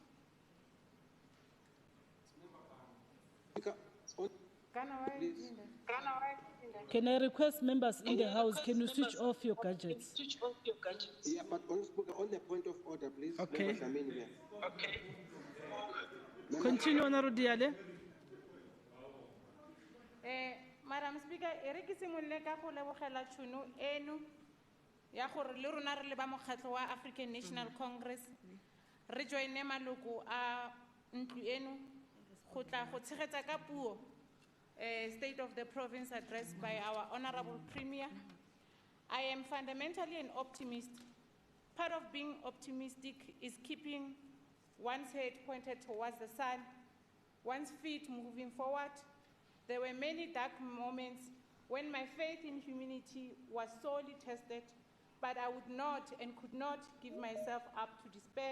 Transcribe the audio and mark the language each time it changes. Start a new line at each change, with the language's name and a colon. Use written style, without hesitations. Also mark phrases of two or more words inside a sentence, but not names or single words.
English: Can I request members in the House, can you switch off your gadgets? Yeah, but on the point of order, please. Okay. Members are in here. Okay. Continue, Honourable Diale. Madam Speaker,
Tswana: ke simolole ka go lebogela tšhono eno ya gore le rona re le ba mokgatlho wa African National Congress re joine maloko a ntlo eno go tla go tshegetsa ka puo
English: State of the Province addressed by our Honourable Premier. I am fundamentally an optimist. Part of being optimistic is keeping one's head pointed towards the sun, one's feet moving forward. There were many dark moments when my faith in humanity was sorely tested, but I would not and could not give myself up to despair.